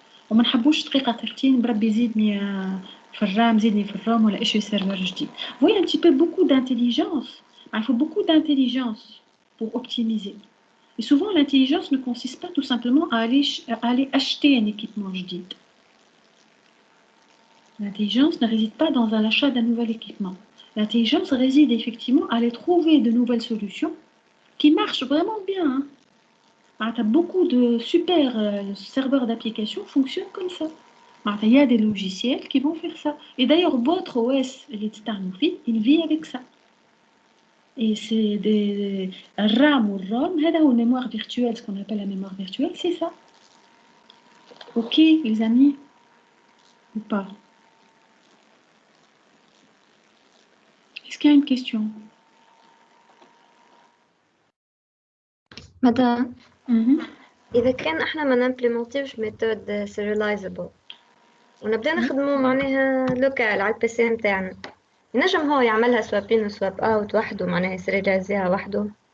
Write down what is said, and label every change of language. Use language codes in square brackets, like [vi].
[ar] وما نحبوش دقيقة ترتين بربي يزيدني في الرام زيدني في الرام ولا إيش سيرفر جديد. [fr] Vous voyez un petit peu beaucoup d'intelligence. Il faut beaucoup d'intelligence pour optimiser. Et souvent, l'intelligence ne consiste pas tout simplement à aller acheter un équipement [ar] jadid. [fr] L'intelligence ne réside pas dans l'achat d'un nouvel équipement. L'intelligence réside effectivement à aller trouver de nouvelles solutions qui marchent vraiment bien. Beaucoup de super serveurs d'applications fonctionnent comme ça. Il y a des logiciels qui vont faire ça. Et d'ailleurs, votre OS, il vit avec ça. Et c'est des RAM ou ROM, une mémoire virtuelle, ce qu'on appelle la mémoire virtuelle, c'est ça. Ok, les amis, ou pas? Est-ce qu'il y a une question? [ar] مدام إذا كان إحنا ما نمبليمونتيوش ميثود سيريلايزابل ونبدأ نخدمو معناها لوكال على البي سي نتاعنا ينجم هو يعملها سواب إن وسواب أوت وحده معناها يسيريلايزيها وحده